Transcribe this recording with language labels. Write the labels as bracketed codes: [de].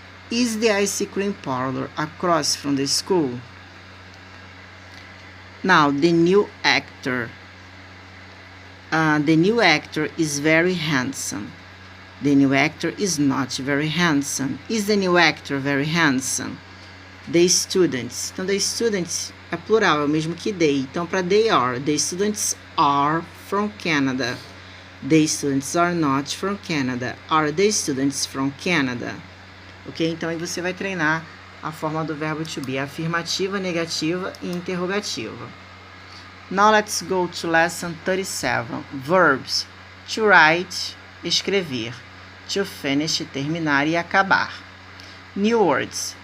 [en] Is the ice cream parlor across from the school? Now, the new actor. The new actor is very handsome. The new actor is not very handsome. Is the new actor very handsome? The students. [pt] Então, the students é plural, é o mesmo que they. Então, para they are. [en] The students are from Canada. The students are not from Canada. Are the students from Canada? Ok? [pt] Então, aí você vai treinar a forma do verbo to be. Afirmativa, negativa e interrogativa. [en] Now, let's go to lesson 37. Verbs. To write, escrever. To finish, [pt] terminar e acabar. [en] New words.